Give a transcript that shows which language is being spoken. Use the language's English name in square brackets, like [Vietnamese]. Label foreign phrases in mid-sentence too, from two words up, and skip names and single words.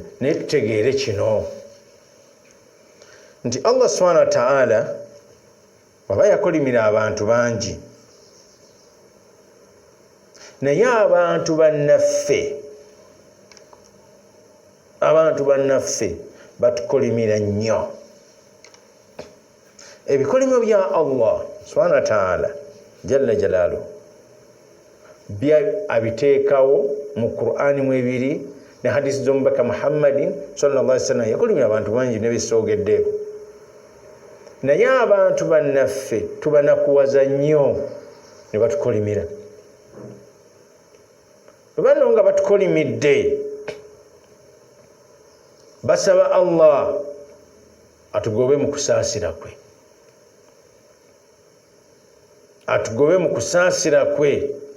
[Ganda] Naye tutegeere kino nti Allah [Arabic] سبحانه وتعالى [Ganda] waba yakolimira abantu bangi, naye abantu bannaffe batukolimira nnyo. Ebikolimo bya Allah [Arabic] سبحانه وتعالى جل جلاله [Ganda] abiteekawo mu Qur'ani mwebiri, ne hadisi z'omubaka Muhammadin [Arabic] صلى الله عليه وسلم [Ganda] yakolimira abantu bangi ne bisoogeddeeko. Naye abantu bannaffe tubanakuwaza nnyo ne batukolimira. Bano nga batukolimidde basaba Allah atugobe mu kusaasira kwe, atugobe mu kusaasira kwe.